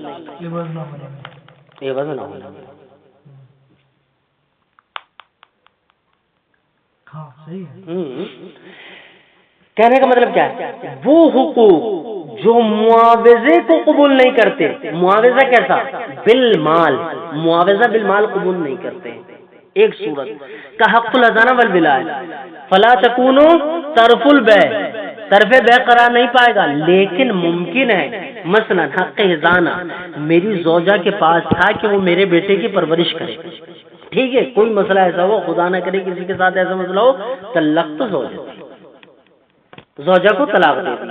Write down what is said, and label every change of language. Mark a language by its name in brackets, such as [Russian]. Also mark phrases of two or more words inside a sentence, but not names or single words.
[Urdu] عوض نہ ہونا. کہنے کا مطلب کیا ہے؟ وہ حقوق جو معاوضے کو قبول نہیں کرتے، معاوضہ کیسا؟ بالمال، معاوضہ بالمال قبول نہیں کرتے. ایک صورت کا [Arabic] حق الحضانہ والولایہ، فلا تکون طرف البیع، [Urdu] طرف بیع قرار نہیں پائے گا، لیکن ممکن ہے مثلا حق حضانہ میری زوجہ کے پاس تھا کہ وہ میرے بیٹے کی پرورش کرے. ٹھیک ہے، کوئی مسئلہ ایسا ہو، خدا نہ کرے کسی کے ساتھ ایسا مسئلہ ہو، طلقت زوجہ کو طلاق دے دیا.